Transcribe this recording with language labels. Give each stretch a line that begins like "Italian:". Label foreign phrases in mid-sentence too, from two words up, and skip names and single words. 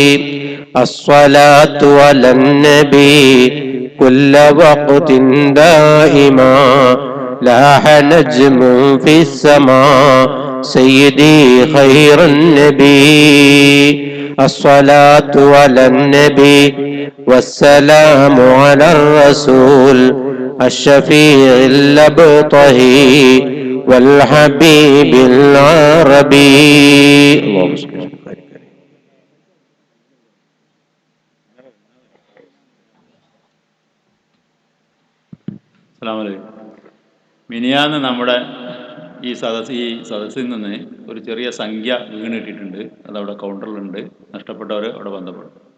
Arabic: الصلاة على النبي كل وقت دائما لاح نجم في السماء سيدي خير النبي الصلاة على النبي والسلام على الرسول الشفيع الأبطهي والحبيب العربي اللهم صل وسلم. السلام عليكم.
Malayalam: മിനിയാന്ന് നമ്മുടെ ഈ സദസ്സിൽ നിന്ന് ഒരു ചെറിയ സംഖ്യ വീണിട്ടിട്ടുണ്ട്. അതവിടെ കൗണ്ടറിലുണ്ട്. നഷ്ടപ്പെട്ടവർ അവിടെ ബന്ധപ്പെടും.